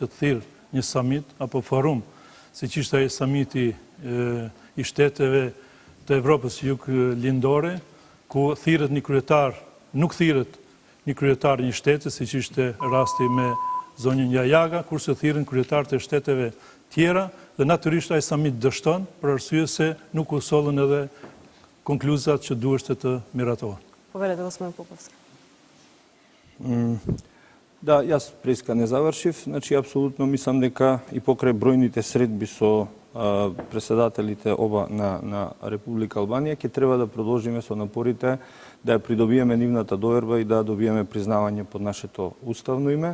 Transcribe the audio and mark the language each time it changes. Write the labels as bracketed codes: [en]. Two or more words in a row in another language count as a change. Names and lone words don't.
[sq] të thirr një summit apo forum, siç ishte ai summiti I shteteve të Evropës Juglindore, ku thirret një kryetar, nuk thirret një kryetar një shtete, siç ishte rasti me zonjën Jajaga, kurse thirrën kryetarët e shteteve tjera, dhe natyrisht ai summit dështon për arsye se nuk u sollën edhe konkluzat që duheshte të miratohen. [mk] Повелете, господин Поповски. Да, јас преска не завршив, значи апсолутно мислам дека и покрај бројните средби со председателите оба на Република Албанија ќе треба да продолжиме со напорите да ја придобиеме нивната доверба и да добиеме признавање под нашето уставно име.